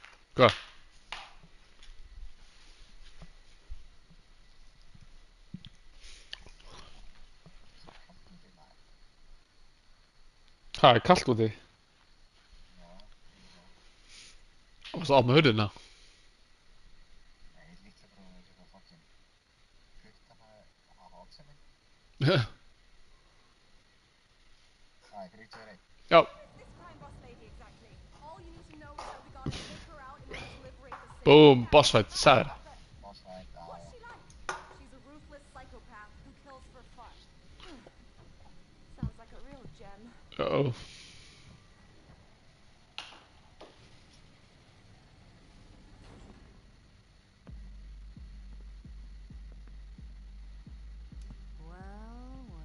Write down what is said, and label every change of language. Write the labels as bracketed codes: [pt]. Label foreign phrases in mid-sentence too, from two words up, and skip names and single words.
[is] Hvað? Það er kallt úti. Og svo á með hurðina. Já. [en] This crime boss lady exactly. All you need to know is that we gotta take her out in order to liberate the city. Boom, boss fight, [is] sagði það. [en] What's she like? She's a ruthless psychopath who kills for fun. Sounds like a real gem. Uh-oh. Well.